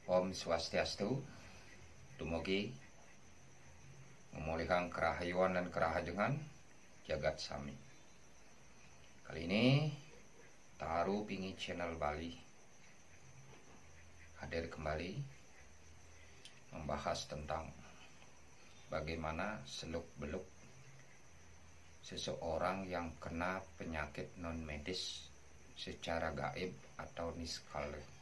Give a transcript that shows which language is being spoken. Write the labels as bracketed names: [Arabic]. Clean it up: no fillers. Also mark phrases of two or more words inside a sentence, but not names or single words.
[Balinese] Om Swastiastu. Dumugi memulihkan kerahayuan dan kerahajengan jagat sami. [Indonesian] Kali ini Taru Pingi Channel Bali hadir kembali membahas tentang bagaimana seluk-beluk seseorang yang kena penyakit non medis secara gaib atau niskale.